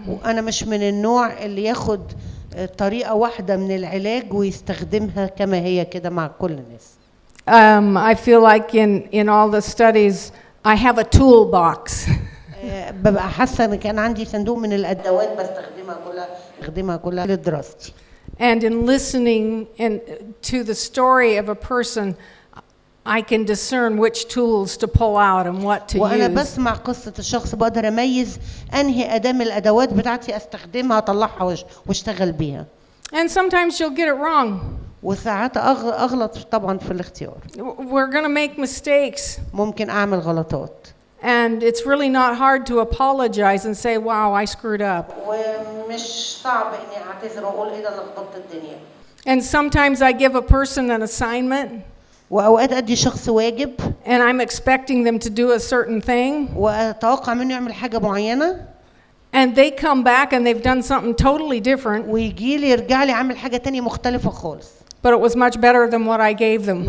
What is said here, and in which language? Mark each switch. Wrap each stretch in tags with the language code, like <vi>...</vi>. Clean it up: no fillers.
<ar>وأنا مش من النوع اللي ياخد طريقة واحدة من العلاج ويستخدمها كما هي كده مع كل الناس.</ar> <en>I feel like in all the studies I have a toolbox.</en> <ar>ببقى حاسة إن كان عندي صندوق من الأدوات بستخدمها كلها لدراستي.</ar> <en>And in listening to the story of a person, I can discern which tools to pull out and what to</en> <ar>وأنا</ar> <en>use.</en> <ar>بسمع قصة الشخص بقدر أميز أنهي أداة من الأدوات بتاعتي أستخدمها أطلعها واشتغل بيها.</ar> <en>And sometimes you'll get it wrong.</en> <ar>وساعات أغلط طبعا في الاختيار.</ar> <en>We're going to make mistakes.</en> <ar>ممكن أعمل غلطات.</ar> <en>And it's really not hard to apologize and say, wow, I screwed up.</en> <ar>ومش صعب إني أعتذر وأقول إيه ده أنا لخبطت الدنيا.</ar> <en>And sometimes I give a person an assignment.</en> <ar>وأوقات أدي شخص واجب.</ar> <en>And I'm expecting them to do a certain thing.</en> <ar>وأتوقع منه يعمل حاجة معينة.</ar> <en>And they come back and they've done something totally different.</en> <ar>ويجي لي يرجع لي عامل حاجة تانية مختلفة خالص.</ar> <en>But it was much better than what I gave them.</en>